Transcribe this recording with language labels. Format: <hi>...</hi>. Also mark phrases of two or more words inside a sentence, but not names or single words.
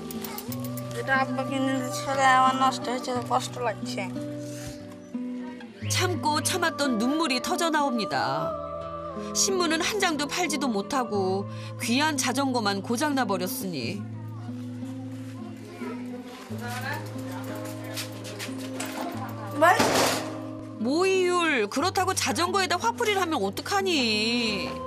<bn>এটা আব্বা কিনে ছেলে আমার নষ্ট হয়েছে কষ্ট লাগছে।</bn> <ko>차 참고 참았던 눈물이 터져 나옵니다. 신문은 한 장도 팔지도 못하고 귀한 자전거만 고장나 버렸으니. 모이율, 그렇다고 자전거에다 화풀이를 하면 어떡하니.</ko>